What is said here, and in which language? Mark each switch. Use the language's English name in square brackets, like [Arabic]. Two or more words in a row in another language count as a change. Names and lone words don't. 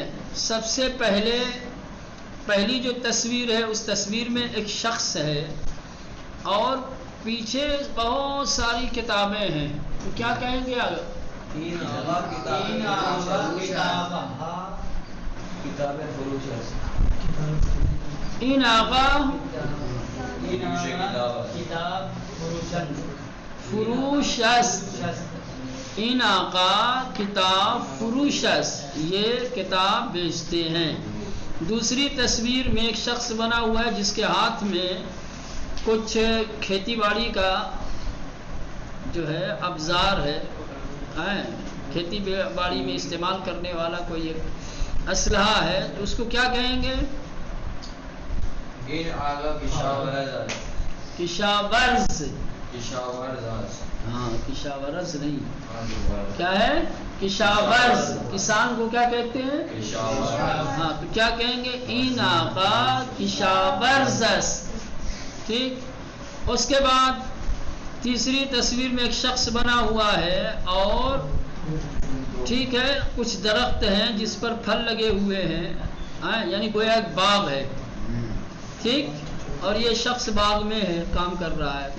[Urdu] سب سے پہلی جو تصویر ہے، اس تصویر میں ایک شخص ہے اور پیچھے بہت ساری کتابیں ہیں. تو کیا کہیں گے؟ [Persian] تین آغا کتابیں فروش این آغا کتاب فروش است. این آقا کتاب فروش است، [Urdu] یہ کتاب بیچتے ہیں. دوسری تصویر میں ایک شخص بنا ہوا ہے جس کے ہاتھ میں کچھ کھیتی باڑی کا جو ہے ابزار ہے، کھیتی باڑی میں استعمال کرنے والا کوئی ایک اسلحہ ہے. تو اس کو کیا کہیں گے؟ کشاورز. ہاں، کشاورز نہیں، کیا ہے؟ کشاورز. کسان کو کیا کہتے ہیں؟ ہاں، تو کیا کہیں گے؟ [Persian] این آقا کشاورز است. [Urdu] ٹھیک. اس کے بعد تیسری تصویر میں ایک شخص بنا ہوا ہے اور ٹھیک ہے، کچھ درخت ہیں جس پر پھل لگے ہوئے ہیں، یعنی گویا ایک باغ ہے. ٹھیک، اور یہ شخص باغ میں ہے، کام کر رہا ہے.